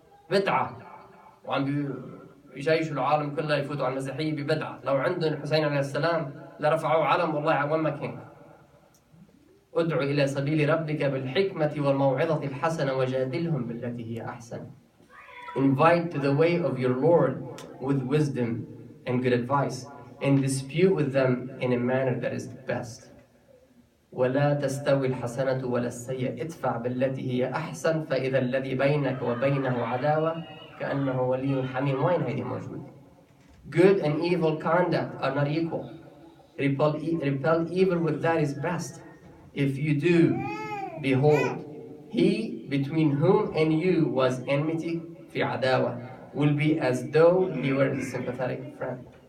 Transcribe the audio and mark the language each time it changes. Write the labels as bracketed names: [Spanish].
[Arabic] بدعة وعم يجيشوا العالم كله يفوتوا على المسيحية ببدعة. لو عندهم الحسين عليه السلام لرفعوا علم والله وين ما كان. ادعو إلى سبيل ربك بالحكمة والموعظة الحسنة وجادلهم بالتي هي أحسن. [English] Invite to the way of your Lord with wisdom and good advice, and dispute with them in a manner that is best. [Arabic] ولا تستوي الحسنة ولا السيئة ادفع بالتي هي أحسن فإذا الذي بينك وبينه عداوة كأنه ولي حميم. وين هيدي موجود؟ [English] Good and evil conduct are not equal. Repel evil with that is best. If you do, behold, he between whom and you was enmity [Arabic] في عداوة [English] will be as though he were a sympathetic friend.